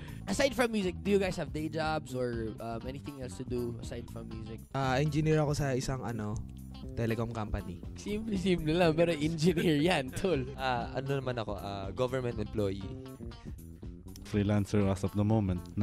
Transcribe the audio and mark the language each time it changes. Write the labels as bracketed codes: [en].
[en] Aside from music, do you guys have day jobs or anything else to do aside from music? [tl] Engineer ako sa isang telecom company. Simple lang, pero engineer yan, tol. Ano naman ako, government employee. [en] Freelancer as of the moment.